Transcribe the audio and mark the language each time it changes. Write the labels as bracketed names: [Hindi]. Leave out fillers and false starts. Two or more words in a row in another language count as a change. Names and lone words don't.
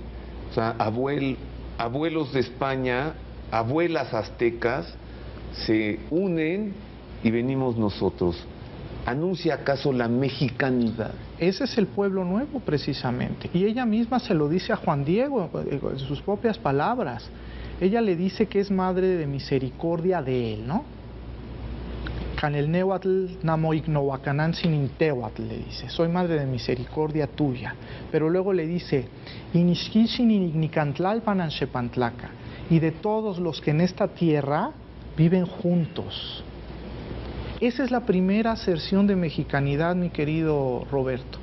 [Spanish] O sea, abuelos de España, abuelas aztecas, se unen y venimos nosotros. ¿Anuncia acaso la mexicanidad? Ese es el pueblo nuevo precisamente. Y ella misma se lo dice a Juan Diego en sus propias palabras. Ella le dice que es madre de misericordia de él, ¿no? [Nahuatl languages] Canelnehuatl namoignohuacanán sinintehuatl, [Spanish] le dice, soy madre de misericordia tuya. Pero luego le dice, inixquixininicantlalpananxepantlaca, y de todos los que en esta tierra viven juntos. Esa es la primera aserción de mexicanidad, mi querido Roberto.